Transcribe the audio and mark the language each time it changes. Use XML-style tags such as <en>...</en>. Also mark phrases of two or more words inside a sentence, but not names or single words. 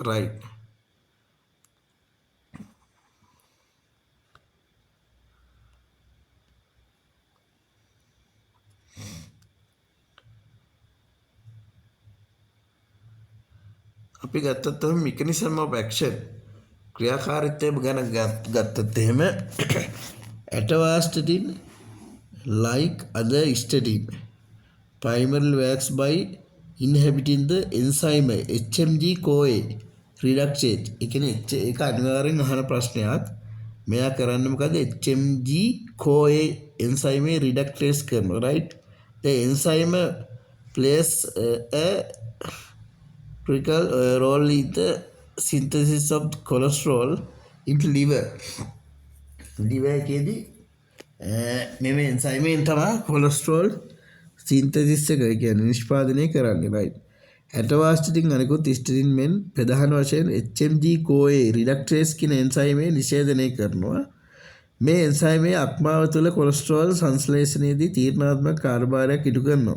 <si>right අපි ගත්තත් එහෙම මෙකැනිසම්</si> <en>of action</en> <si>ක්‍රියාකාරීත්වය ගැන ගත්තත් එහෙම ඇටෝවාස්ටිටින්</si> <en>like other statin primarily works by inhibiting the enzyme HMG-CoA reductase.</en> <si>ඒ කියන්නේ ඒක අනිවාර්යෙන් අහන ප්‍රශ්නයක්. මෙයා කරන්නේ මොකද?</si> <en>HMG-CoA enzyme reductase</en> <si>කරනවා.</si> <en>right the enzyme plays a critical role in the synthesis of cholesterol into liver.</en> <si>liver එකේදී මේ එන්සයිමෙන් තමයි</si> <en>cholesterol synthesis</en> <si>එක කියන්නේ නිෂ්පාදනය කරන්නේ. right ඇටෝවාස්ටිටින් අනිකුත් ස්ටැටින් මෙන් ප්‍රධාන වශයෙන්</si> <en>HMG-CoA reductase</en> <si>කියන එන්සයිමය නිෂේධනය කරනවා. මේ එන්සයිමය අක්මාව තුළ කොලෙස්ටරෝල් සංශ්ලේෂණයේදී තීරණාත්මක කාර්යභාරයක් ඉටු කරනවා.</si>